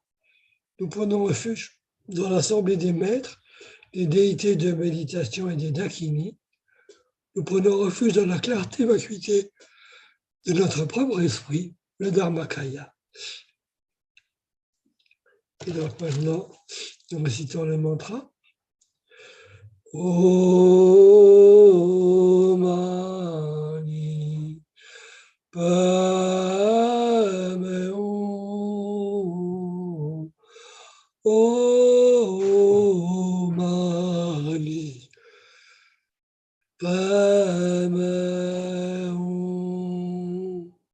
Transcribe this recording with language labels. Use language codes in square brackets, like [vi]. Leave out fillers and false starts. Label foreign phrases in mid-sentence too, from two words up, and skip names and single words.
[fr] Nous prenons refuge dans l'assemblée des maîtres, des déités de méditation et des dakini. Nous prenons refuge dans la clarté et vacuité de notre propre esprit, le Dharmakaya. Et donc maintenant, nous récitons le mantra. [sa] Om Mani Padme Hum. Om Mani Padme Hum.